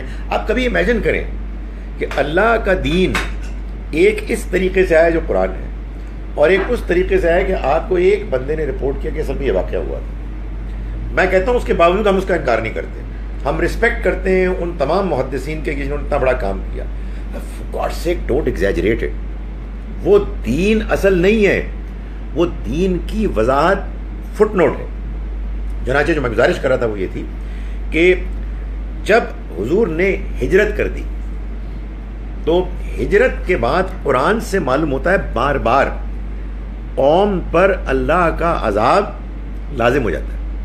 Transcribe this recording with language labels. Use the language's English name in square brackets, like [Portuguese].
[Urdu] آپ کبھی امیجن کریں کہ اللہ کا دین ایک اس طریقے سے آیا جو قرآن ہے, اور ایک اس طریقے سے آیا کہ آپ کو ایک بندے نے رپورٹ کیا کہ اصل میں یہ واقعہ ہوا تھا. میں کہتا ہوں اس کے باوجود ہم اس کا انکار نہیں کرتے. ہم رسپیکٹ کرتے ہیں ان تمام محدثین کے جنہوں نے اتنا بڑا کام کیا. [English] For God's sake, don't exaggerate it. [Urdu] وہ دین اصل نہیں ہے, وہ دین کی وضاحت فٹ نوٹ ہے. چنانچہ جو میں گزارش کر رہا تھا وہ یہ تھی کہ جب حضور نے ہجرت کر دی تو ہجرت کے بعد قرآن سے معلوم ہوتا ہے بار بار قوم پر اللہ کا عذاب لازم ہو جاتا ہے.